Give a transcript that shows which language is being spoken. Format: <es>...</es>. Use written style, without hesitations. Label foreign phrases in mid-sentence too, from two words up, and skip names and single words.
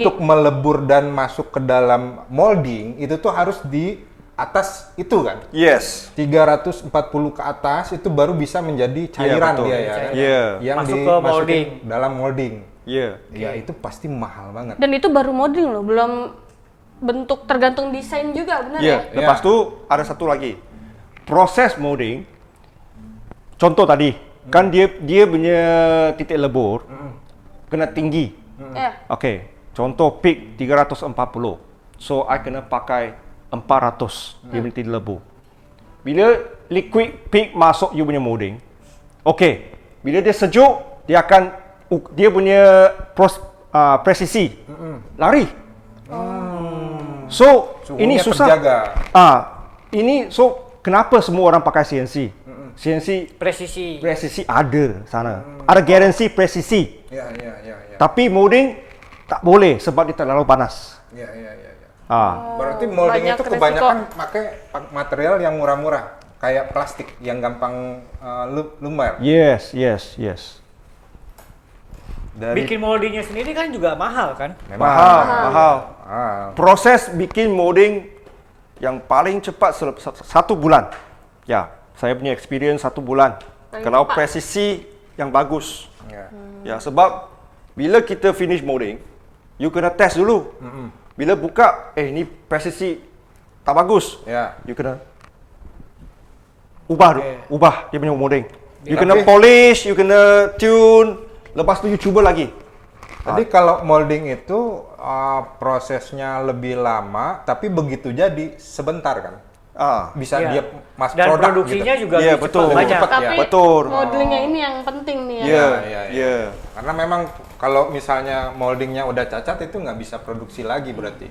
<id>untuk melebur dan masuk ke dalam molding itu tuh harus di atas itu kan. Yes. 340 ke atas itu baru bisa menjadi cairan betul. dia ya. Iya. Yang Masuk ke dimasukin molding. dalam molding. Iya. Ya itu pasti mahal banget. Dan itu baru modeling loh, belum bentuk tergantung desain juga, benar Iya. ya?</id> <ms>Lepas tu ada satu lagi. Proses molding. Contoh tadi, kan dia punya titik lebur kena tinggi.</ms> <id>Iya.</id> <ms>Okey, contoh peak 340. So I kena pakai 400 dia punya titik lebur. Bila liquid peak masuk you punya molding, okey, bila dia sejuk, dia punya presisi lari. So ini Suhunya susah. terjaga. Ini so kenapa semua orang pakai CNC? CNC Presisi. presisi ada sana. Ada garansi presisi. Ya. Tapi molding tak boleh sebab dia terlalu panas.</ms> <id>Ya. Berarti Oh, molding banyak itu resiko. kebanyakan pakai material yang murah-murah, kayak plastik yang gampang lumer. Yes. Bikin moldingnya sendiri kan juga mahal kan?</id> <ms>Mahal. Proses bikin molding yang paling cepat 1 bulan. Ya, saya punya experience 1 bulan. Paling Kalau cepat. presisi yang bagus. Ya. Ya, sebab bila kita finish molding, you kena test dulu. Bila buka, ini presisi tak bagus. Ya. You kena ubah Okay. ubah dia punya molding. You Tapi- kena polish, you kena tune. Lepas tu you cuba lagi.</ms> <id>Jadi kalau molding itu prosesnya lebih lama, tapi begitu jadi sebentar kan? Bisa Iya. dia mas Dan produk produksinya gitu. juga Iya, lebih betul. cepat, banyak. Cepat ya. Tapi Betul. modelingnya ini yang penting nih ya. Iya, iya. Karena memang kalau misalnya moldingnya udah cacat itu nggak bisa produksi lagi berarti.</id>